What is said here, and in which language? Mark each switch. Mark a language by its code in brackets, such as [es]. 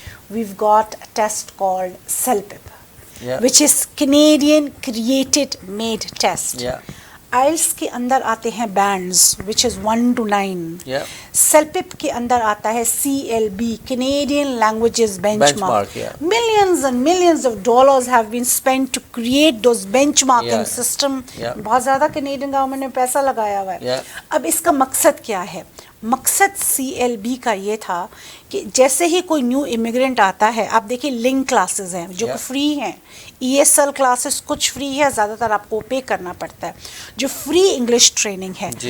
[en] We've got a test called CELPIP which is Canadian created made test. [ur] Oils کے اندر آتے ہیں bands [en] which is 1 to 9. [ur] سیلپپ کے اندر آتا ہے CLB, Canadian Languages Benchmark. [en] Millions and millions of dollars have been spent to create those benchmarking system. [ur] بہت زیادہ Canadian government نے پیسہ لگایا ہوا ہے. اب اس کا مقصد کیا ہے؟ مقصد CLB کا یہ تھا کہ جیسے ہی کوئی نیو امیگرینٹ آتا ہے, آپ دیکھیں لنک کلاسز ہیں جو کہ فری ہیں, ESL کلاسز کچھ فری ہے, زیادہ تر آپ کو پے کرنا پڑتا ہے, جو فری انگلش ٹریننگ ہے.